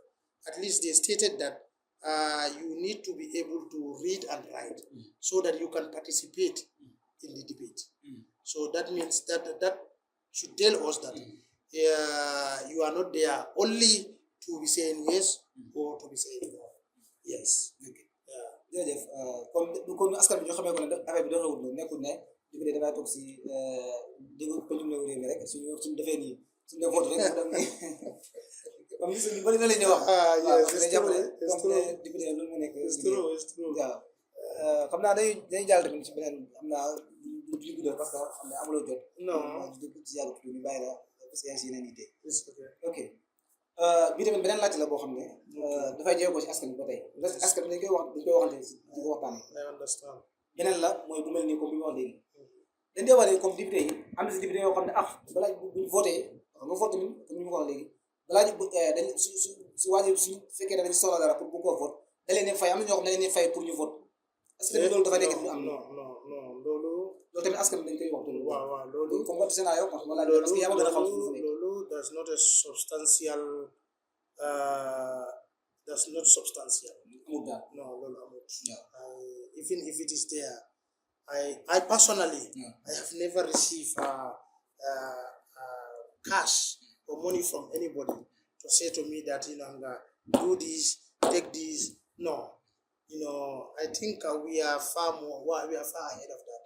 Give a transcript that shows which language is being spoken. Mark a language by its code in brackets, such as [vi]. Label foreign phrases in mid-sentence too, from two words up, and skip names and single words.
[en] At least they stated that you need to be able to read and write so that you can participate in the debate. So that means that should tell us that you are not there only to be saying yes or to be saying no. Yes. [wo] jërëjëf comme askan bi ñoo xamee ko ne affaire bi doxewul noonu nekkul ne député dafay toog si dégg pencum réew mi rek suñu defee nii suñu dem vote rek dem comme gis ñu bari na la ñuy wax [en] yes, it's [wo] jàppale [en] true. It's [wo] comme [en] true. [wo] député loolu mu nekk [en] It's true. It's true. [wo] waaw xam naa dañuy jàll tamit ci beneen xam naa du guddal [fr] parce que [wo] xam ne amuloo jot Non. ci yàgg tuuti ñu bàyyi la [fr] parce que [wo] yaa ngi si yeneen yitte [en] It's okay. [wo] ok bii tamit beneen laajte la boo xam ne dafay jéego ko ci askan bi ba tey askan bi dañ koy waxante di ko waxtaane [en] I understand. [wo] beneen la mooy bu mel nii comme bi ma wax léegi dañ dee wax ne comme député yi am na si député yoo xam ne balaa buñ voté xam nga vote tamit comme ni ma ko wax léegi balaa ñu dañ su waajee su fekkee dañ soxla dara pour bu ko vote da leen fay am na ñoo xam ne dañ leen fay pour ñu vote [fr] est-ce que [wo] loolu dafa nekk lu am non loolu tamit askan bi dañ koy wax waaw loolu comme what Sénat yow [fr] parce que [wo] yaa ma gën a xam fu nekk [en] loolu that's not substantial [wo] amul daal [en] no [wo] loolu amul [en] even if it is there I personally I have never received cash or money from anybody to say to me that do this, take this. No, I think we are far ahead of that.